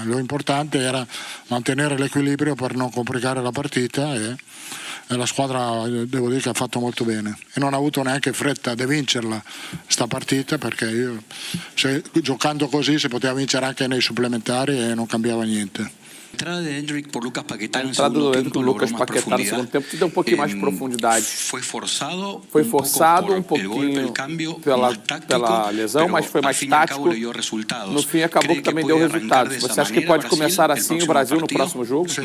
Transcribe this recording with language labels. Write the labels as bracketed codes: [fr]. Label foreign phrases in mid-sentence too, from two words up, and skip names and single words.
[it] Lo importante era mantenere l'equilibrio per non complicare la partita e la squadra devo dire che ha fatto molto bene e non ha avuto neanche fretta di vincerla sta partita perché giocando così si poteva vincere anche nei supplementari e non cambiava niente. [pt] A entrada do Endrick com o Lucas Paquetá no segundo tempo te deu um pouquinho mais de profundidade. Foi forçado um pouquinho pela lesão, mas foi mais tático. No fim acabou que também deu resultado. Você acha que pode começar assim o Brasil no próximo jogo?